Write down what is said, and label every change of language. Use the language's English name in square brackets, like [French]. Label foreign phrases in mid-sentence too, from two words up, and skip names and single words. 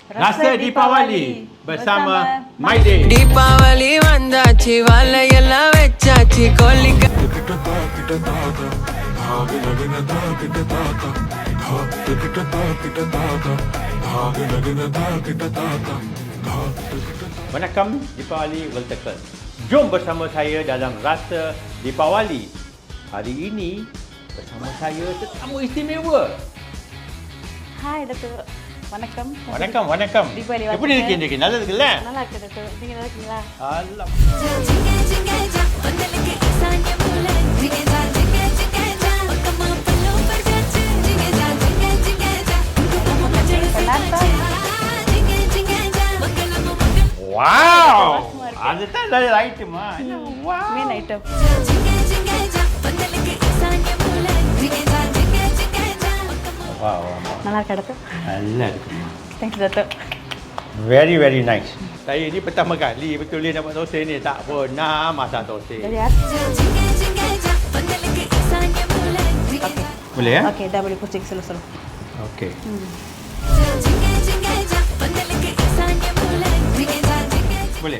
[Malay] Rasa Deepavali bersama My Day. [Tamil] தீபாவளி வந்தாச்சு வலையெல்லாம் வச்சாச்சு கோழிக்க Vanakkam, Deepavali Weltekel. [Malay] Jom bersama saya dalam Rasa Deepavali. Hari ini bersama saya tetamu istimewa. [English] hi doctor [Tamil] வணக்கம் வணக்கம். Deepavali எப்படி இருக்கீங்க? நல்லா இருக்குல்ல? நல்லா இருக்கு டாக்டர் நீங்க நல்லா இருக்கீங்களா அல்லா. வாவ்! அதுதான் நல்ல ஐட்டமா. வாவ்! [English] main item [Tamil] வாவ். நல்லா இருக்கு டாக்டர் நல்லா இருக்குமா. [English] thanks doctor Very very nice. [Malay] Saya ni pertama kali betul ni dapat tosai ni, tak pernah masak tosai. dari hati Boleh ya? okey dah boleh kucing slow Okey. Boleh.